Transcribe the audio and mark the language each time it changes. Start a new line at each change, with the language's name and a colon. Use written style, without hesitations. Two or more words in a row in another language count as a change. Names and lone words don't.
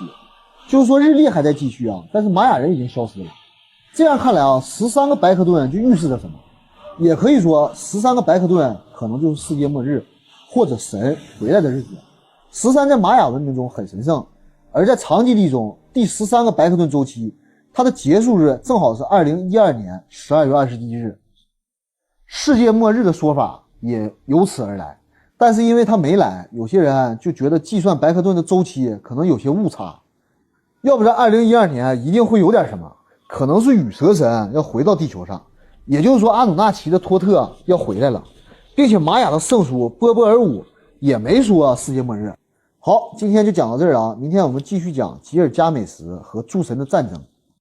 Chinese: 就是說日曆還在繼續但是瑪雅人已經消失了。這樣看來13個白克頓就預示着什麼？也可以說13個白克頓可能就是世界末日或者神回來的日子。13在瑪雅文明中很神聖，而在長紀歷中第13個白克頓周期，它的結束日正好是2012年12月21日。世界末日的說法也由此而來，但是因為它沒來，有些人就覺得計算白克頓的周期可能有些誤差。要不然2012年一定會有點什麼，可能是羽蛇神要回到地球上，也就是說阿努納奇的托特要回來了，並且瑪雅的聖書波波爾舞也沒說世界末日。好，今天就講到這兒了明天我們繼續講吉爾加美什和諸神的戰爭。